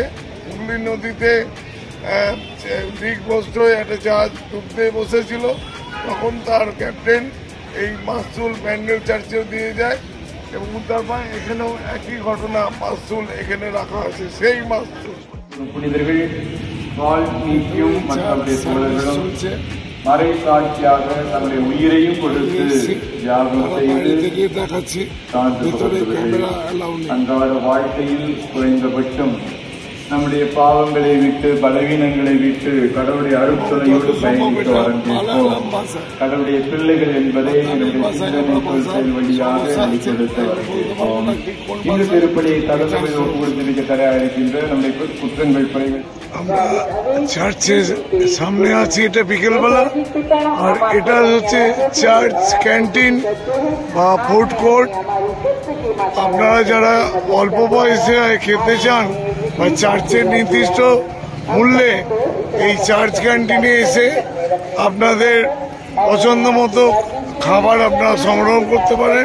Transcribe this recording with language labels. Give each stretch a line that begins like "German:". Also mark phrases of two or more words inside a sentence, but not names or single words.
Bangla: হুগলি নদীতে দিকভ্রষ্ট হয়ে একটা জাহাজ ডুবতে বসেছিল, তখন তার ক্যাপ্টেন এই মাস্তুল ব্যান্ডেল চার্চেও দিয়ে যায় এবং উদ্ধার পায়। এখানেও একই ঘটনা, মাস্তুল এখানে রাখা আছে, সেই মাস্তুল।
Tamil: மறைசாட்சியாக தன்னுடைய உயிரையும் கொடுத்து தியாகம் செய்து அன்றாட வாழ்க்கையில் குறைந்தபட்சம் நம்முடைய பாவங்களை விட்டு பலவீனங்களை விட்டு கடவுளுடைய அருட்துணையோடு பயணித்து ஆரம்பிப்போம். கடவுளுடைய பிள்ளைகள் என்பதை நம்முடைய சிந்தனை கொள்கை வழியாக வெளிப்படுத்த ஆரம்பிப்போம். இந்த திருப்பணியை தகவல் ஒப்பு கொடுத்திருக்க தயாரிக்கின்ற நம்முடைய குற்றங்கள் குறைகள்
Bangla: আমরা চার্চের সামনে আছি, এটা বিকেলবেলা। আর এটা হচ্ছে চার্চ ক্যান্টিন বা ফুড কোর্ট। আপনারা যারা অল্প বয়সে খেতে চান বা চার্চের নির্দিষ্ট মূল্যে এই চার্চ ক্যান্টিনে এসে আপনাদের পছন্দ মতো খাবার আপনারা সংগ্রহ করতে পারেন।